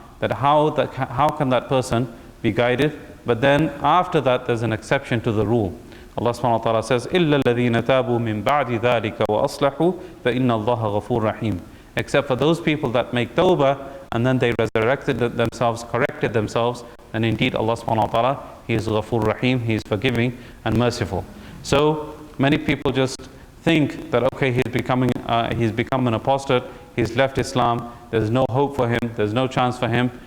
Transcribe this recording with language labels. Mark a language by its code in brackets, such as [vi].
[en] That how can that person be guided? But then after that there's an exception to the rule. Allah subhanahu wa ta'ala says, [ar] إِلَّا الَّذِينَ تَابُوا مِن بَعْدِ ذَلِكَ وَأَصْلَحُوا فَإِنَّ اللَّهَ غَفُورٌ رَحِيمٌ. [en] Except for those people that make tawbah and then they resurrected themselves, corrected themselves, then indeed Allah subhanahu wa ta'ala, He is Ghafur Rahim, He is forgiving and merciful. So many people just think that okay, he's become an apostate, he's left Islam, there's no hope for him, there's no chance for him.